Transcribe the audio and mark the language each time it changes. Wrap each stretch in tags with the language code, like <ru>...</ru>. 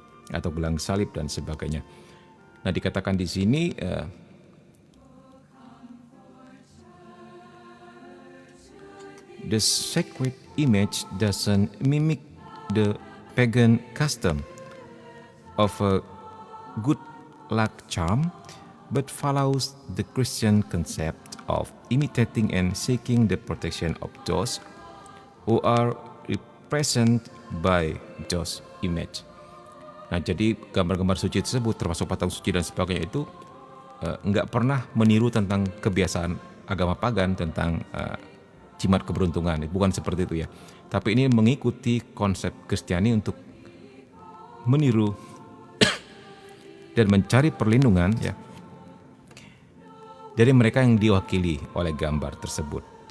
<id>Atau gelang salib dan sebagainya. Nah, dikatakan di sini</id> <en>the sacred image doesn't mimic the pagan custom of a good luck charm, but follows the Christian concept of imitating and seeking the protection of those who are represented by those image.</en> <id>Nah, jadi gambar-gambar suci tersebut termasuk patung suci dan sebagainya itu nggak pernah meniru tentang kebiasaan agama pagan tentang jimat keberuntungan, bukan seperti itu ya. Tapi ini mengikuti konsep Kristiani untuk meniru dan mencari perlindungan ya dari mereka yang diwakili oleh gambar tersebut.</id>